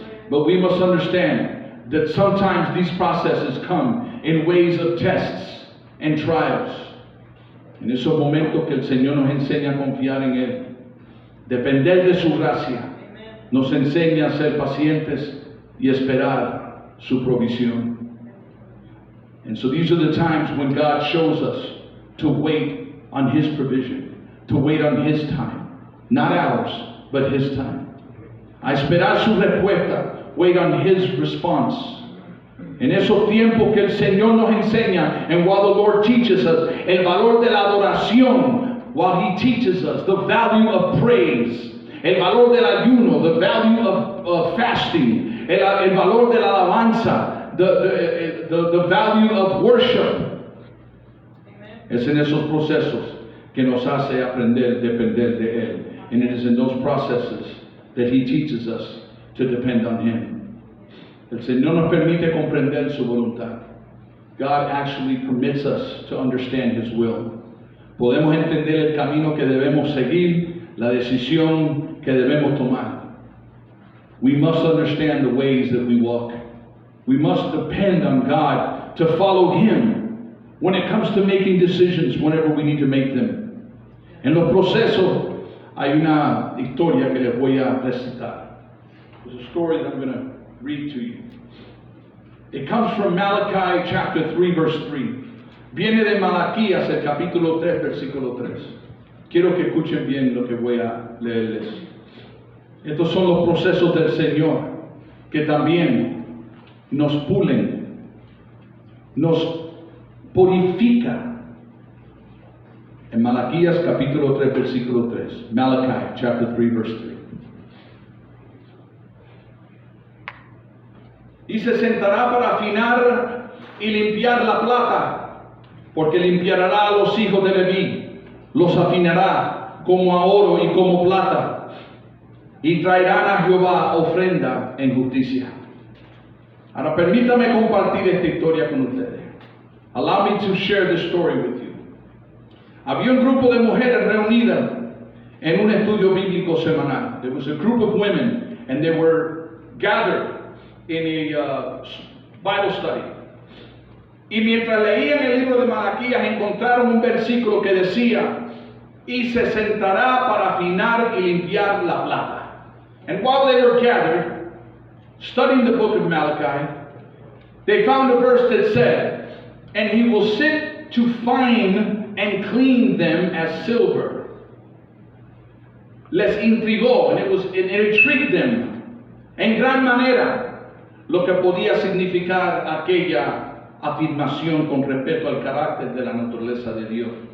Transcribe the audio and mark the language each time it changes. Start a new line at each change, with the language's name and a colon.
English: But we must understand that sometimes these processes come in ways of tests and trials.
Spanish: En esos momentos que el Señor nos enseña a confiar en Él, depender de su gracia, nos enseña a ser pacientes y esperar su provisión.
English: And so these are the times when God shows us to wait on His provision, to wait on His time, not ours, but His time.
Spanish: A esperar su respuesta,
English: wait on His response.
Spanish: En esos tiempos que el Señor nos enseña,
English: and while the Lord teaches us,
Spanish: el valor de la adoración,
English: while He teaches us the value of praise,
Spanish: el valor del ayuno,
English: the value of fasting,
Spanish: el valor de la alabanza,
English: the value of worship.
Spanish: Es en esos procesos que nos hace aprender a depender de Él.
English: And it is in those processes that He teaches us to depend on Him.
Spanish: El Señor nos permite comprender su voluntad.
English: God actually permits us to understand His will.
Spanish: Podemos entender el camino que debemos seguir, la decisión que debemos tomar.
English: We must understand the ways that we walk. We must depend on God to follow Him when it comes to making decisions whenever we need to make them.
Spanish: En los procesos hay una historia que les voy a recitar.
English: It's a story that I'm going to read to you. It comes from Malachi chapter 3 verse 3.
Spanish: Viene de Malaquías el capítulo 3 versículo 3. Quiero que escuchen bien lo que voy a leerles. Estos son los procesos del Señor que también nos pulen, nos purifican. En Malaquías capítulo 3 versículo 3.
English: Malachi chapter 3 verse 3.
Spanish: Y se sentará para afinar y limpiar la plata, porque limpiará a los hijos de Leví, los afinará como a oro y como plata, y traerán a Jehová ofrenda en justicia. Ahora permítame compartir esta historia con ustedes.
English: Allow me to share this story with you.
Spanish: Había un grupo de mujeres reunidas en un estudio bíblico semanal.
English: There was a group of women, and they were gathered in a Bible study.
Spanish: Y mientras leían el libro de Malaquías encontraron un versículo que decía, y se sentará para afinar y limpiar la plata.
English: And while they were gathered, studying the book of Malachi, they found a verse that said, and he will sit to fine and clean them as silver.
Spanish: Les intrigó,
English: and it intrigued them
Spanish: en gran manera lo que podía significar aquella afirmación con respecto al carácter de la naturaleza de Dios.